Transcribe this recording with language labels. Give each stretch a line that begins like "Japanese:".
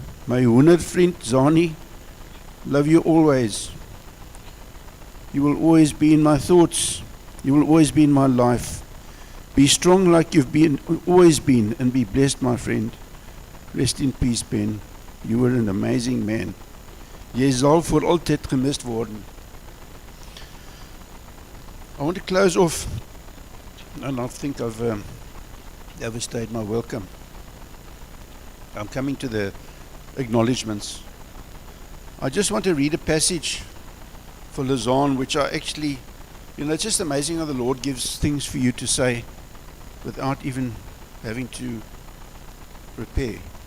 English: My vriend Zani, love you always. You will always be in my thoughts. You will always be in my life. Be strong like you've always been, and be blessed, my friend. Rest in peace, Ben. You were an amazing man.
Afrikaans: Jy sal voor altyd gemist worden.
English: I want to close off, and I think I've overstayed my welcome. I'm coming to the acknowledgements. I just want to read a passage for Lausanne, which I actually, it's just amazing how the Lord gives things for you to say without even having to prepare.